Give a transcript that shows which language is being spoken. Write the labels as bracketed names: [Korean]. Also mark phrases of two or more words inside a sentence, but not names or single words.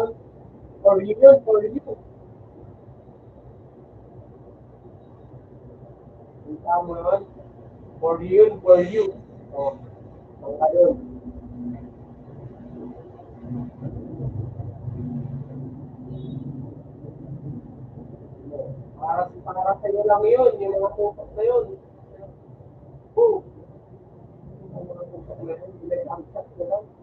[English] For you yun, for you. [Filipino] Kita mo yun? [English] For you yun, for you. O, [Filipino] ang ayun. Para sa'yo lang yun, yung mga tutok na yun. Woo! Yung mga tutok na yun, ilay ang chat ko lang.